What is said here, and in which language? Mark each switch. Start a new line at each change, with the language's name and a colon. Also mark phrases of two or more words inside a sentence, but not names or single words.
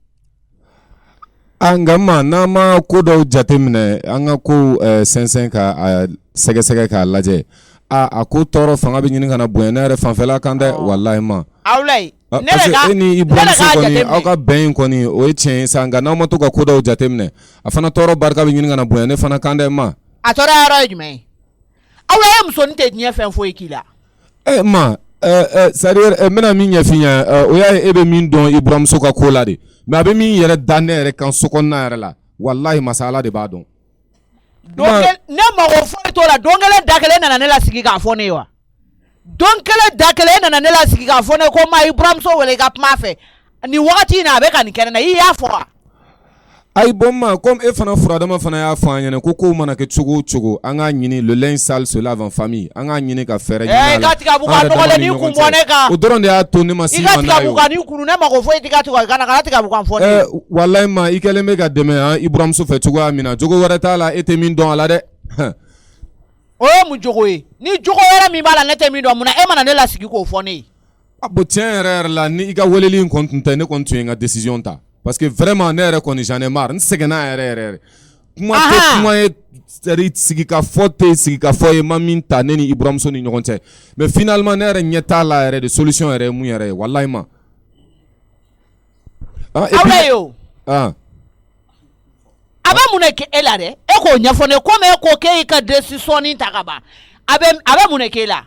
Bambara: nka ma n'an ma ko dɔw jateminɛ an ka ko sɛnsɛn ka sɛgɛsɛgɛ k'a lajɛ a ko tɔɔrɔ fanga bɛ ɲini ka na bonya ne yɛrɛ fanfɛla kan dɛ walahi ma Awulayi
French: parce que
Bambara: e ni i buramuso kɔni aw ka bɛn in kɔni o ye tiɲɛ ye sa nka n'aw ma to ka ko dɔw jateminɛ a fana tɔɔrɔ barika bɛ ɲini ka na bonya ne fana kan dɛ ma a tɔɔrɔ yɔrɔ ye jumɛn ye Awulayi musonin tɛ diɲɛ fɛn foyi k'i la ma
French: c'est-à-dire
Bambara: mena min ɲɛ fiɲɛ o y'a ye e bɛ min dɔn i buramuso ka ko la de mais a bɛ min yɛrɛ da ne yɛrɛ kan sokɔnɔna yɛrɛ la wallahi masala de b'a dɔn ne mago foyi t'o la don kelen da kelen nana ne la sigi k'a fɔ ne ye wa don kelen da kelen nana ne la sigi k'a fɔ ne ko ma i buramuso wele i ka kuma fɛ nin wagati in na a bɛ ka nin kɛnɛ na i y'a fɔ wa ayi bon ma comme e fana furadama fana y'a fɔ an ɲɛna ko kow mana kɛ cogo o cogo an k'a ɲini le
French: linge sale se lave en famille
Bambara: an k'a ɲini ka fɛɛrɛ ɲini a la i ka tigɛ bugu ka nɔgɔlen n'i kun bɔ ne kan o dɔrɔn de y'a to ne ma s'i ma n'a ye o i ka tigɛ bugu ka n'i kunu ne mago foyi t'i ka tigɛ kana tigɛ bugu kan fɔ ne ye wallahi ma i kɛlen bɛ ka dɛmɛ i buramuso fɛ cogoya min na jogo wɛrɛ t'a la e tɛ min dɔn a la dɛ o ye mun jogo ye ni jogo wɛrɛ min b'a la ne tɛ min dɔn mun na e mana ne lasigi k'o fɔ ne ye bon tiɲɛ yɛrɛ yɛrɛ la ni i ka weleli in kɔni tun tɛ ne kɔni tun ye n ka décision ta
French: parce que
Bambara: vraiment ne yɛrɛ kɔni
French: j'en ai marre
Bambara: n sɛgɛnna yɛrɛ kuma tɛ kuma ye
French: c'est-à-dire
Bambara: sigikafɔ ye ma min ta ne ni i buramuso ni ɲɔgɔn cɛ
French: mais finalement
Bambara: ne yɛrɛ ɲɛ t'a la yɛrɛ de solution yɛrɛ ye mun yɛrɛ ye wallahi ma aw ye o a bɛ mun de kɛ e la dɛ e k'o ɲɛfɔ ne komi e ko k'e y'i ka décision ta ka ban a bɛ mun de k'e la